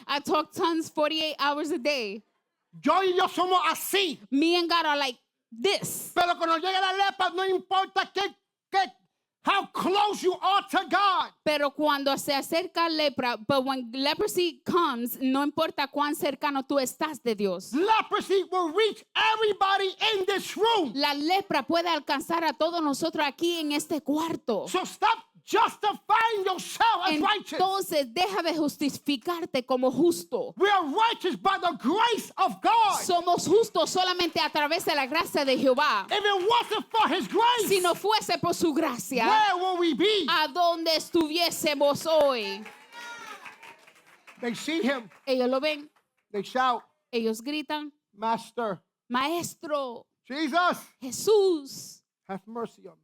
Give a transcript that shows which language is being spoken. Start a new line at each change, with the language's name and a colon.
English: I talk tongues 48 hours a day.
Spanish: Yo y yo somos así.
English: Me and God are like this.
Spanish: Pero cuando llega la lepra, no importa
English: how close you are to God.
Spanish: Pero cuando se acerca lepra,
English: but when leprosy comes,
Spanish: no importa cuán cercano tú estás de Dios.
English: Leprosy will reach everybody in this room.
Spanish: La lepra puede alcanzar a todos nosotros aquí en este cuarto.
English: So stop justifying yourself as righteous.
Spanish: Entonces deja de justificarte como justo.
English: We are righteous by the grace of God.
Spanish: Somos justos solamente a través de la gracia de Jehová.
English: If it wasn't for His grace,
Spanish: Si no fuese por su gracia,
English: where will we be?
Spanish: ¿a dónde estuviésemos hoy?
English: They see Him.
Spanish: Ellos lo ven,
English: They shout,
Spanish: ellos gritan,
English: Master,
Spanish: Maestro,
English: Jesus,
Spanish: Jesús,
English: have mercy on me.